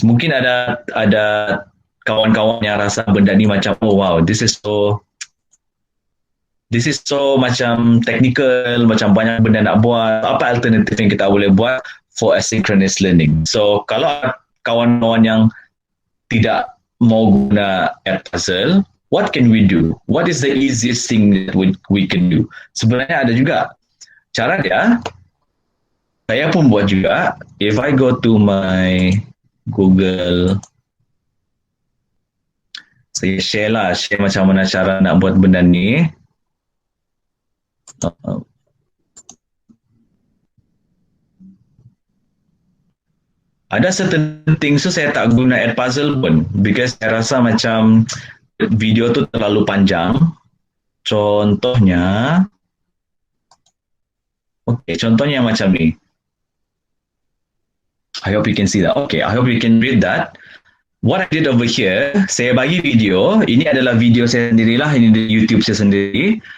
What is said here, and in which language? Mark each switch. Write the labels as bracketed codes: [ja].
[ms] Mungkin ada kawan-kawan yang rasa benda ni macam, [en] oh wow, this is so [ms] macam technical, macam banyak benda nak buat. Apa alternatif yang kita boleh buat [en] for asynchronous learning? [ms] So kalau kawan-kawan yang tidak mau guna Edpuzzle, [en] what can we do? What is the easiest thing that we can do? [ms] Sebenarnya ada juga cara dia. Saya pun buat juga. [en] If I go to my Google, [ms] saya share macam mana cara nak buat benda ni. Ada [en] certain things [ms] tu saya tak guna Edpuzzle pun because saya rasa macam video tu terlalu panjang. Contohnya macam ni. [en] I hope you can see that. Okay, I hope you can read that. What I did over here, [ms] saya bagi video. Ini adalah video saya sendirilah. Ini di YouTube saya sendiri.